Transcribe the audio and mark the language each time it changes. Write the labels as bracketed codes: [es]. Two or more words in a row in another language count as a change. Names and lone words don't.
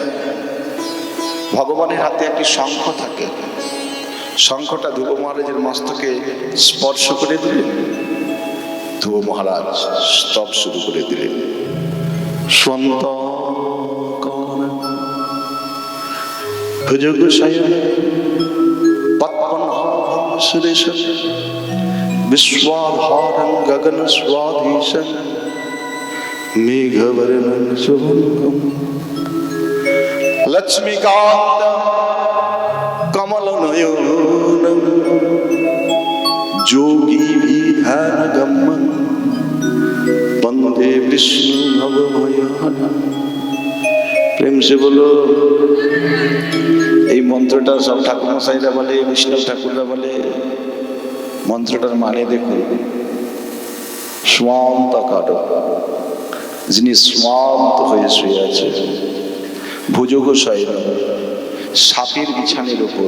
[bn] ভগবানের হাতে একটি শঙ্খ থাকে, শঙ্খটা ধ্রুব মহারাজের মস্তকে স্পর্শ করে দিলেন। ধ্রুব মহারাজ স্তব শুরু করে দিলেন। [sa] স্বন্ত ভুজগ শয়ন পদ্মনাভং সুরেশম विश्वाधारं गगन स्वाधीशं मेघवर्णं शुभंगं लक्ष्मीकांत कमलनयनं जोगी ध्यानगम्यं वंदे विष्णु भवभयहरं। [hi] प्रेम से बोलो। [bn] এই মন্ত্রটা সব ঠাকুর মশাইরা বলে, বৈষ্ণব ঠাকুররা বলে। মন্ত্রটার মানে দেখুন, স্বান্তকার, যিনি স্বান্ত হয়ে শুয়ে আছে, ভুজগ শয়ন, সাপের বিছানের উপর।